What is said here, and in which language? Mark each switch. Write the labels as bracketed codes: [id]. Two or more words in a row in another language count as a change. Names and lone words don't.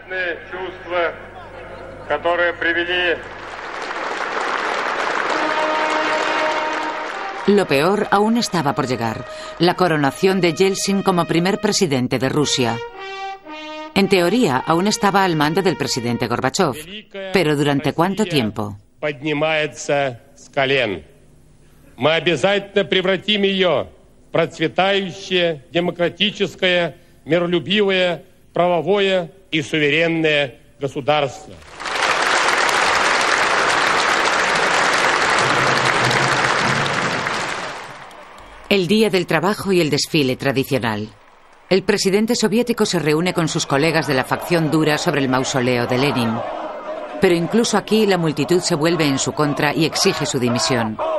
[es] Lo peor aún estaba por llegar, la coronación de Yeltsin como primer presidente de Rusia. En teoría, aún estaba al mando del presidente Gorbachev, pero ¿durante cuánto tiempo? [ru] Мы обязательно превратим ее в процветающее, демократическое, миролюбивое, правовое и суверенное государство. [es] El Día del Trabajo y el desfile tradicional. El presidente soviético se reúne con sus colegas de la facción dura sobre el mausoleo de Lenin. Pero incluso aquí la multitud se vuelve en su contra y exige su dimisión.